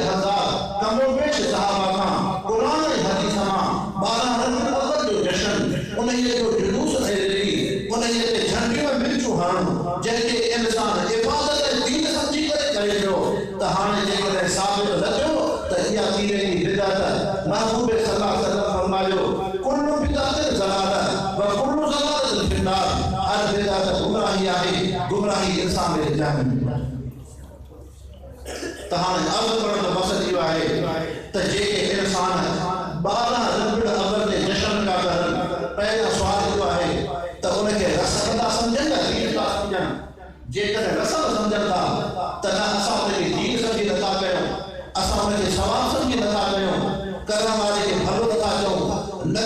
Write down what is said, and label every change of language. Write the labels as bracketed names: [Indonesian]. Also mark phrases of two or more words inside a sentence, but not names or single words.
[Sindhi] 1,24,000 कमो बेश सहाबा खां क़ुरान ऐं हदीस मां 12 रबिउल अव्वल जो जश्न उन जो जुलूस ऐं रैली उन जे झंडियूं ऐं मिर्चूं हणणु जंहिंखे इंसान इबादत ऐं दीन सम्झी करे पियो त हाणे जेकॾहिं साबित न थियो त इहा थी वेंदी बिदात महबूब [Arabic] صلى الله عليه وسلم [Sindhi] फरमायो [Arabic] كل بدعة ضلالة وكل ضلالة في النار [Sindhi] हर बिदात गुमराही आहे गुमराही इंसान जे जहन्नम में त हाणे अर्ज़ करण जो मक़सद इहो आहे त जेके इंसान 12 रबिउल अव्वल ते जश्न था करनि पहिरियों सुवाल इहो आहे त उनखे रस्म था सम्झनि या दीन था सम्झनि जेकॾहिं रस्म सम्झनि था त न असां उनखे दीन सम्झी नथा कयूं असां उनखे सवाब सम्झी नथा कयूं करण वारे खे भलो नथा चऊं न